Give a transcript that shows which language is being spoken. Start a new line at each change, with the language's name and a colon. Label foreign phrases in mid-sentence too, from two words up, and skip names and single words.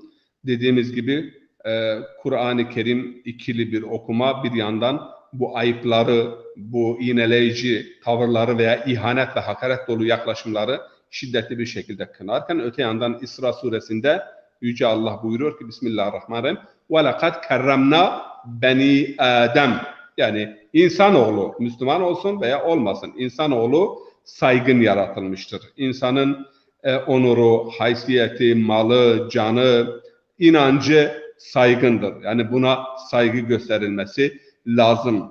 Turkish: Dediğimiz gibi Kur'an-ı Kerim ikili bir okuma, bir yandan bu ayıpları, bu iğneleyici tavırları veya ihanet ve hakaret dolu yaklaşımları şiddetli bir şekilde kınarken, öte yandan İsra suresinde Yüce Allah buyuruyor ki Bismillahirrahmanirrahim
Arabic: وَلَقَدْ كَرَّمْنَا بَنِي
Turkish: Adem, yani insanoğlu, Müslüman olsun veya olmasın, insanoğlu saygın yaratılmıştır. İnsanın onuru, haysiyeti, malı, canı, inancı saygındır. Yani buna saygı gösterilmesi lazım.